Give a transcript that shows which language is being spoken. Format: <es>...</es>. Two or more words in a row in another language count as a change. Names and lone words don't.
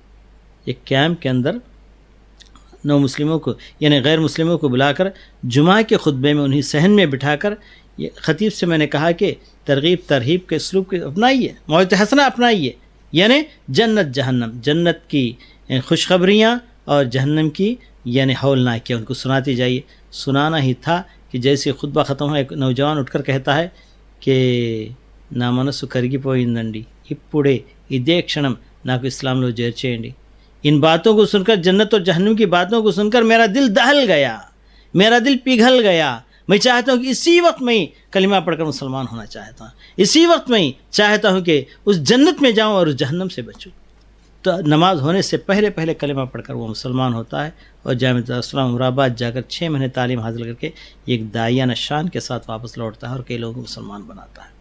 <ur>ایک کیمپ کے اندر نو مسلموں کو یعنی غیر مسلموں کو بلا کر جمعہ کے خطبے میں انہیں صحن میں بٹھا کر یہ خطیب سے میں نے کہا کہ ترغیب ترہیب کے اسلوب کو اپنائیے، موعظۃ حسنہ اپنائیے، یعنی جنت جہنم، جنت کی خوشخبریاں اور جہنم کی یعنی ہولناکیاں ان کو سناتی جائیے. سنانا ہی تھا کہ جیسے خطبہ ختم ہو ایک نوجوان اٹھ کر کہتا ہے کہ</ur> <te>నా మనసు కరిగిపోయిందండి ఇప్పుడే ఇదే క్షణం నాకు ఇస్లాంలో చేర్చేయండి.</te> <ur>ان باتوں کو سن کر، جنت اور جہنم کی باتوں کو سن کر میرا دل دہل گیا، میرا دل پگھل گیا. میں چاہتا ہوں کہ اسی وقت میں کلمہ پڑھ کر مسلمان ہونا چاہتا ہوں، اسی وقت میں چاہتا ہوں کہ اس جنت میں جاؤں اور اس جہنم سے بچوں. تو نماز ہونے سے پہلے کلمہ پڑھ کر وہ مسلمان ہوتا ہے اور جامعہ الاسلام امرآباد جا کر 6 مہینے تعلیم حاصل کر کے ایک داعیانہ شان کے ساتھ واپس لوٹتا ہے اور کئی لوگوں کو مسلمان بناتا ہے.</ur>